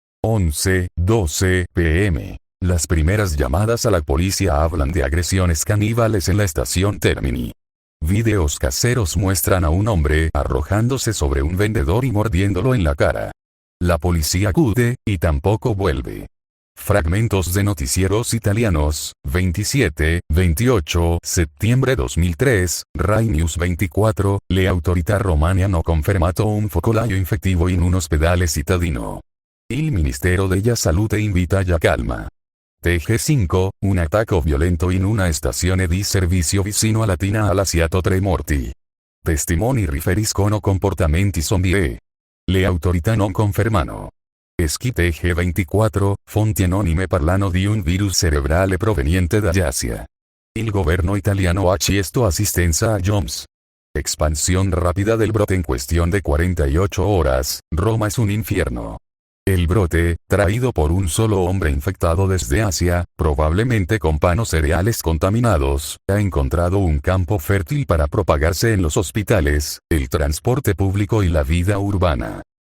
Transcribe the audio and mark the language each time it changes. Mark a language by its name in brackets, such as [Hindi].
[Spanish] 11:12 p.m. Las primeras llamadas a la policía hablan de agresiones caníbales en la estación Termini. Videos caseros muestran a un hombre arrojándose sobre un vendedor y mordiéndolo en la cara. La policía acude, y tampoco vuelve. Fragmentos de noticieros italianos, [Italian] 27-28 settembre 2003, Rai News 24, le autorità romane hanno confermato un focolaio infettivo in un ospedale cittadino. Il Ministero della Salute invita alla calma. TG5, un attacco violento in una stazione di servizio vicino a Latina ha lasciato 3 morti. Testimoni riferiscono comportamenti zombie. Le autorità non confermano. Eschi TG24, fonti anonime parlano di un virus cerebrale proveniente dall'Asia. Il governo italiano ha chiesto assistenza a Joms. [Spanish] Expansión rápida del brote en cuestión de 48 horas, Roma es un infierno. El brote, traído por un solo hombre infectado desde Asia, probablemente con panos cereales contaminados, ha encontrado un campo fértil para propagarse en los hospitales, el transporte público y la vida urbana.